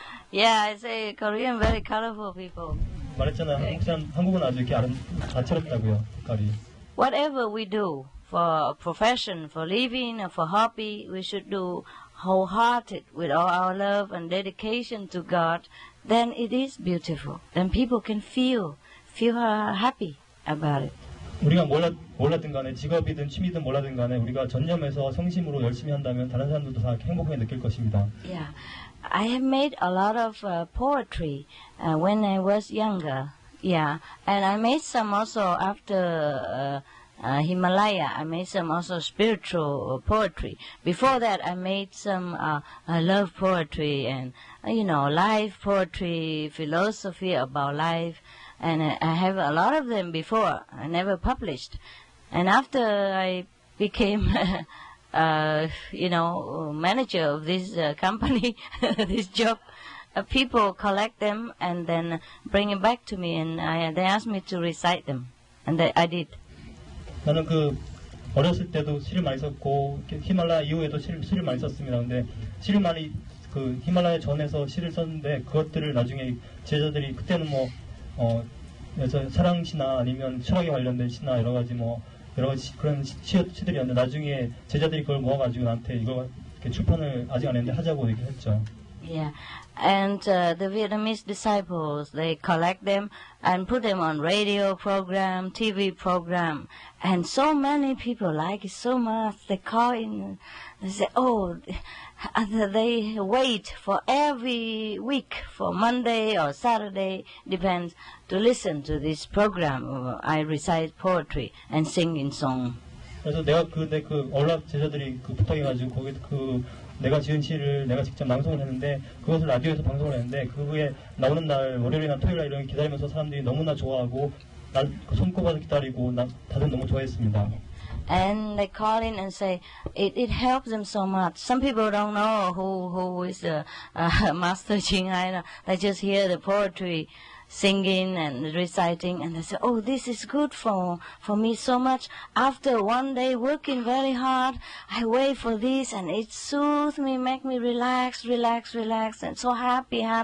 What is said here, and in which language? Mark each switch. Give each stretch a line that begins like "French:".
English: Yeah, I say Korean very colorful people.
Korean: 말했잖아요. 한국은 아주 이렇게 다채롭다고요. 색깔이.
English: Whatever we do for profession, for living, or for hobby, we should do wholehearted with all our love and dedication to God. Then it is beautiful. Then people can feel happy about it.
Korean: 우리가 몰랐든 간에 직업이든 취미든 몰랐든 간에 우리가 전념해서 성심으로 열심히 한다면 다른 사람들도 다 행복하게 느낄 것입니다.
English: Yeah, I have made a lot of poetry when I was younger. Yeah, and I made some also after Himalaya. I made some also spiritual poetry. Before that, I made some love poetry and life poetry, philosophy about life. And I have a lot of them before. I never published. And after I became, manager of this company, this job, people collect them and then bring it back to me. And they asked me to recite them. And I did.
Korean: 나는 어렸을 때도 시를 많이 썼고 히말라야 이후에도 시를 많이 썼습니다. 근데 시를 많이 히말라야 전에서 시를 썼는데 그것들을 나중에 제자들이 그때는 그래서 사랑 시나 아니면 철학에 관련된 시나 여러 가지 그런 시들이었는데 나중에 제자들이 그걸 모아가지고 나한테 이거 이렇게 출판을 아직 안 했는데 하자고 얘기했죠.
English: Yeah, and the Vietnamese disciples, they collect them and put them on radio program, TV program, and so many people like it so much. They call in, they say, oh, they wait for every week, for Monday or Saturday, depends, to listen to this program. I recite poetry and sing in song.
Korean: 그래서 내가 얼락 제자들이 부탁해가지고 거기 내가 지은 시를 내가 직접 낭송을 했는데 그것을 라디오에서 방송을 했는데 그게 나오는 날 월요일이나 토요일날 이런 기다리면서 사람들이 너무나 좋아하고 난 손꼽아서 기다리고 다들 너무 좋아했습니다.
English: And they call in and say it helps them so much. Some people don't know who is the Master Ching Hai. They just hear the poetry singing and reciting, and they say, oh, this is good for me so much. After one day working very hard, I wait for this, and it soothes me, make me relax, and so happy.